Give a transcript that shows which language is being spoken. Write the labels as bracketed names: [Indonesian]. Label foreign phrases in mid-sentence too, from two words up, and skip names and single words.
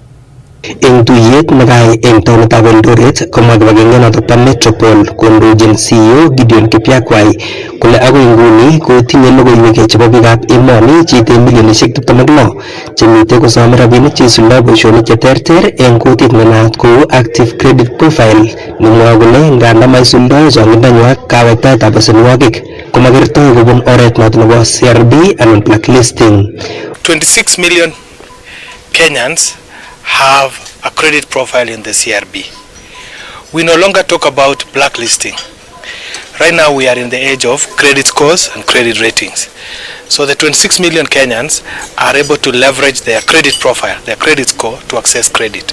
[Kalenjin] Eng tuyet nekai eng taunitab Eldoret komwa kibagenge notok bo Metropol kondochin CEO Gideon Kipyakwai kole agoi nguni kotinye logoiwek chebo biikab emoni cheite milionisiek 26 chemitei kosome rabinik cheisundoi boisionik cheterter eng kutit nenaat kou [English] Active Credit Profile [Kalenjin] nemwoe kole nganda maisundoi chongindonywa kawektaetab besenwogik komakertoi kobun oret notok nebo CRB anan blacklisting. [English] 26 million Kenyans have a credit profile in the CRB. We no longer talk about blacklisting. Right now we are in the age of credit scores and credit ratings. So the 26 million Kenyans are able to leverage their credit profile, their credit score to access credit.